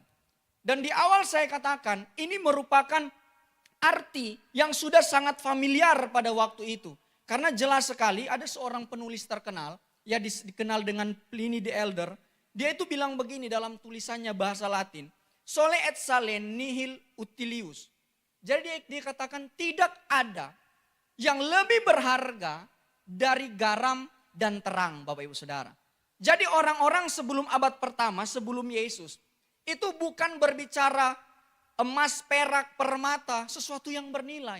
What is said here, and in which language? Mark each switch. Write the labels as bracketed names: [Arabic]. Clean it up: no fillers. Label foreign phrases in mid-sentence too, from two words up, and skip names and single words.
[Indonesian] Dan di awal saya katakan, ini merupakan arti yang sudah sangat familiar pada waktu itu. Karena jelas sekali ada seorang penulis terkenal, ya dikenal dengan Pliny the Elder. Dia itu bilang begini dalam tulisannya bahasa Latin. [Latin] Sole et sale nihil utilius. [Indonesian] Jadi dia katakan tidak ada yang lebih berharga dari garam dan terang Bapak Ibu Saudara. Jadi orang-orang sebelum abad pertama, sebelum Yesus. Itu bukan berbicara emas, perak, permata, sesuatu yang bernilai.